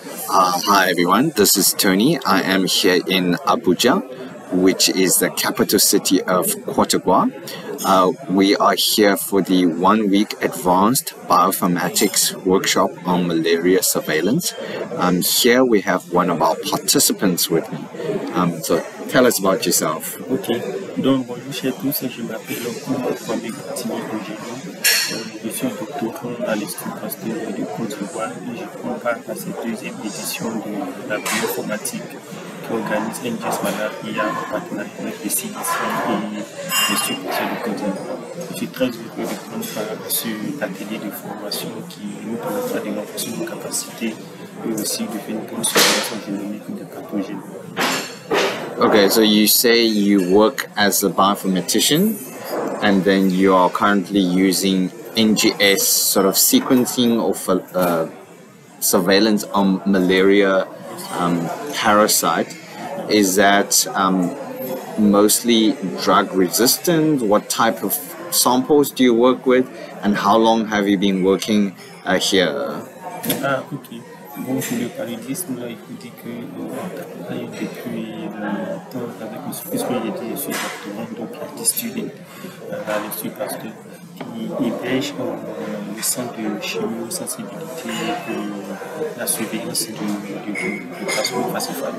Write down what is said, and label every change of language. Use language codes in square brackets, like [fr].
[en] Hi everyone, this is Tony. I am here in Abuja, which is the capital city of Cote d'Ivoire. We are here for the 1-week advanced bioinformatics workshop on malaria surveillance. Here we have one of our participants with me. So tell us about yourself. [fr] Ok, donc bonjour chers tous, je m'appelle Kwame Koutini Ojeni. Je suis doctorant à l'Institut Pasteur de Côte d'Ivoire et je prends part à cette deuxième édition de la bioinformatique qui organise NGS Malaria en partenariat avec le CDC et l'Institut Pasteur de Côte d'Ivoire. Je suis très heureux de prendre part à cet atelier de formation qui nous permettra de renforcer nos capacités et aussi de faire une bonne surveillance génomique des pathogènes. [en] Okay, so you say you work as a bioinformatician and then you are currently using NGS sort of sequencing of surveillance on malaria parasite. Is that mostly drug resistant? What type of samples do you work with and how long have you been working here? Ok. [fr] Bon, pour le paludisme, là, il faut dire que travaille depuis longtemps avec M. puisque je suis doctorant donc à student à l'Institut Pasteur qui héberge le centre de chimio-sensibilité pour la surveillance du plasmode falciforme.